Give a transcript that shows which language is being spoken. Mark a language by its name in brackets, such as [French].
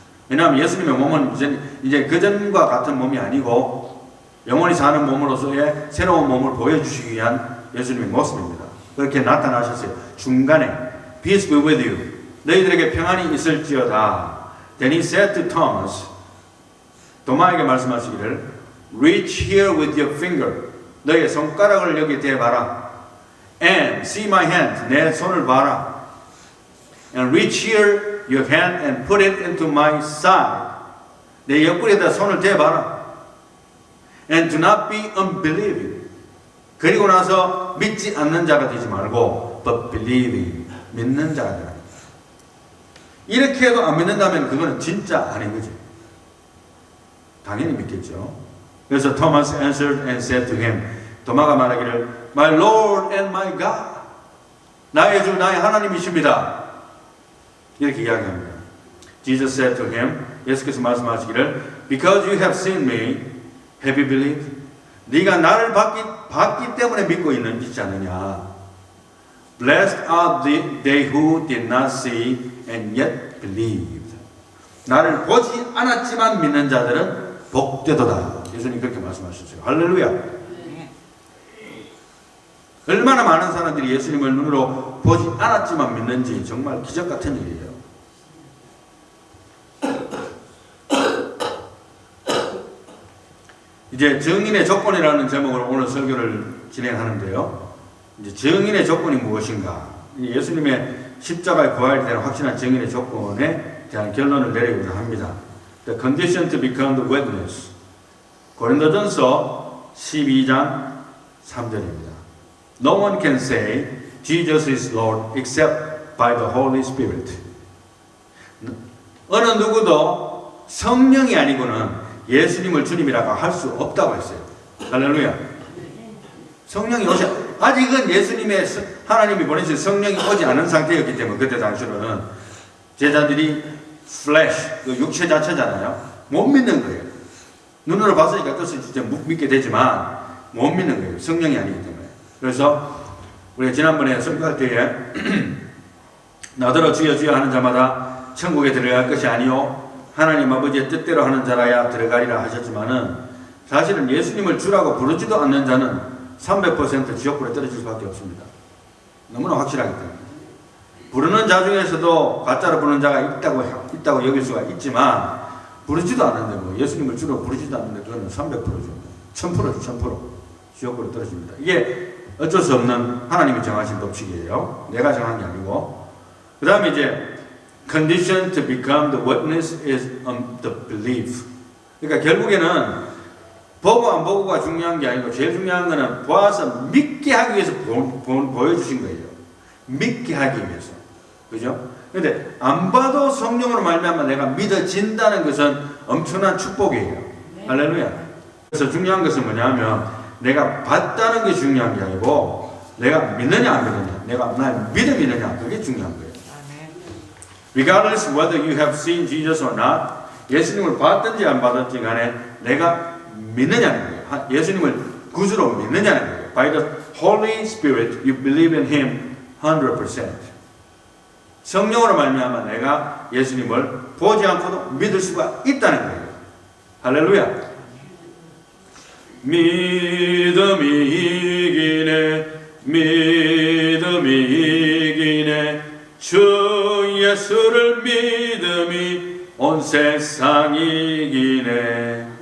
[Korean] 왜냐하면 예수님의 몸은 이제 그전과 같은 몸이 아니고 영원히 사는 몸으로서의 새로운 몸을 보여주시기 위한 예수님의 모습입니다. 그렇게 나타나셨어요. 중간에 [English] Peace be with you. [Korean] 너희들에게 평안이 있을지어다. [English] Then he said to Thomas, [Korean] 도마에게 말씀하시기를 [English] Reach here with your finger. [Korean] 너의 손가락을 여기 대봐라. [English] And see my hand. [Korean] 내 손을 봐라. [English] And reach here your hand and put it into my side. [Korean] 내 옆구리에다 손을 대봐라. [English] And do not be unbelieving. [Korean] 그리고 나서 믿지 않는 자가 되지 말고 [English] but believing. [Korean] 믿는 자가 되라. 이렇게 해도 안 믿는다면 그거는 진짜 아닌 거죠. 당연히 믿겠죠. 그래서 [English] Thomas answered and said to him. [Korean] 도마가 말하기를 [English] My Lord and my God. [Korean] 나의 주 나의 하나님이십니다. 이렇게 이야기합니다. [English] Jesus said to him. [Korean] 예수께서 말씀하시기를 [English] Because you have seen me, have you believed? [Korean] 네가 나를 봤기 때문에 믿고 있지 않느냐. [English] Blessed are they who did not see and yet believed. [Korean] 나를 보지 않았지만 믿는 자들은 복되도다. 예수님 그렇게 말씀하셨어요. 할렐루야. 얼마나 많은 사람들이 예수님을 눈으로 보지 않았지만 믿는지 정말 기적 같은 일이에요. 이제 증인의 조건이라는 제목으로 오늘 설교를 진행하는데요. 이제 증인의 조건이 무엇인가? 예수님의 십자가의 부활에 대한 확실한 증인의 조건에 대한 결론을 내리고자 합니다. [English] The condition to become the witness. [Korean] 고린도전서 12장 3절입니다. [English] No one can say Jesus is Lord except by the Holy Spirit. [Korean] 어느 누구도 성령이 아니고는 예수님을 주님이라고 할 수 없다고 했어요. 할렐루야. 성령이 아직은 예수님의 하나님이 보내신 성령이 오지 않은 상태였기 때문에 그때 당시로는 제자들이 flesh, 그 육체 자체잖아요. 못 믿는 거예요. 눈으로 봤으니까 뜻을 진짜 믿게 되지만 못 믿는 거예요. 성령이 아니기 때문에. 그래서 우리가 지난번에 설교할 때에 나더러 주여 주여 하는 자마다 천국에 들어갈 것이 아니요 하나님 아버지의 뜻대로 하는 자라야 들어가리라 하셨지만은 사실은 예수님을 주라고 부르지도 않는 자는 300% 지옥불에 떨어질 수밖에 없습니다. 너무나 확실하기 때문에. 부르는 자 중에서도 가짜로 부르는 자가 있다고 여길 수가 있지만 부르지도 않는데 뭐 예수님을 주로 부르지도 않는데 그거는 300%죠. 1000%죠. 1000% 지옥불에 떨어집니다. 이게 어쩔 수 없는 하나님이 정하신 법칙이에요. 내가 정한 게 아니고. 그 다음에 이제 [English] condition to become the witness is the belief. [Korean] 그러니까 결국에는 보고 안 보고가 중요한 게 아니고 제일 중요한 거는 보아서 믿게 하기 위해서 보여주신 거예요. 믿게 하기 위해서. 그죠? 근데 안 봐도 성령으로 말미암아 내가 믿어진다는 것은 엄청난 축복이에요. 할렐루야. 그래서 중요한 것은 뭐냐면 내가 봤다는 게 중요한 게 아니고 내가 믿느냐 안 믿느냐, 내가 날 믿느냐 그게 중요한 거예요. [English] Regardless whether you have seen Jesus or not, [Korean] 예수님을 봤든지 안 봤든지 간에 내가 믿느냐는 거예요. 예수님을 구주로 믿느냐는 거예요. [English] By the Holy Spirit, you believe in Him 100%. [Korean] 성령으로 말미암아 내가 예수님을 보지 않고도 믿을 수가 있다는 거예요. 할렐루야. 믿음이 이기네, 믿음이 이기네, 주 예수를 믿음이 온 세상 이기네.